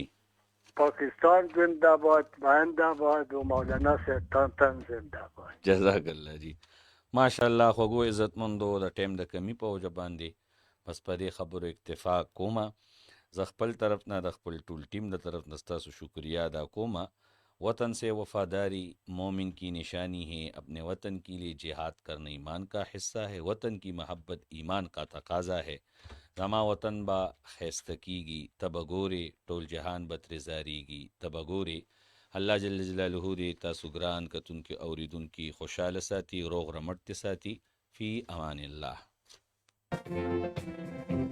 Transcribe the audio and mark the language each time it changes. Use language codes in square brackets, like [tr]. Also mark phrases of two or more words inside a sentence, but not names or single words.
[ur] پاکستان زنده باد زنده باد و مولانا صاحب تن زنده باد. جزاک الله جی. [ps] ماشاءالله خوږو عزتمندو د ټیم د کمی په وجه باندې بس په دې خبرو اکتفا کومه. زه خپل طرف نه د خپل ټول ټیم د طرف نه ستاسو شکریہ ادا کومه. [ur] وطن سے وفاداری مومن کی نشانی ہے، اپنے وطن کے لیے جہاد کرنا ایمان کا حصہ ہے، وطن کی محبت ایمان کا تقاضا ہے. [ps] زما وطن با خیستکیگی تبگورے ټول جہان بترزاریگی تبگورے. الله جل جلاله دې تاسو ګران کتونکي اوریدونکي خوشحاله ساتي، روغ رمټ ساتي. [ar] فی امان الله.